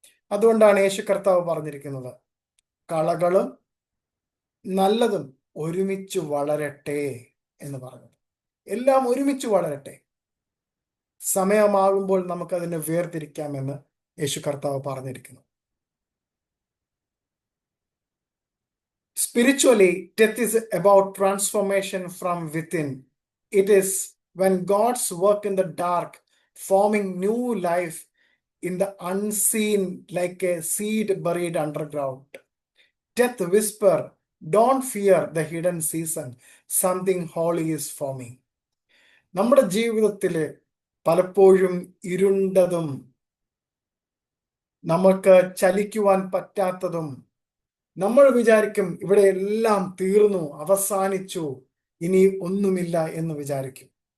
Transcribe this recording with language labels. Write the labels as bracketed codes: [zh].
[ml] അതുകൊണ്ടാണ് യേശു കർത്താവ് പറഞ്ഞിരിക്കുന്നത്, കളകളും നല്ലതും ഒരുമിച്ച് വളരട്ടെ എന്ന് പറഞ്ഞത്. എല്ലാം ഒരുമിച്ച് വളരട്ടെ, സമയമാകുമ്പോൾ നമുക്കതിനെ വേർതിരിക്കാമെന്ന് യേശു കർത്താവ് പറഞ്ഞിരിക്കുന്നു. [en] Spiritually, death is about transformation from within. It is when God's work in the dark, forming new life in the unseen like a seed buried underground. Death whisper, don't fear the hidden season. Something holy is forming. [ml] നമ്മുടെ ജീവിതത്തില് പലപ്പോഴും ഇരുണ്ടതും നമുക്ക് ചലിക്കുവാൻ പറ്റാത്തതും, നമ്മൾ വിചാരിക്കും ഇവിടെ എല്ലാം തീർന്നു, അവസാനിച്ചു, ഇനി ഒന്നുമില്ല എന്ന് വിചാരിക്കും.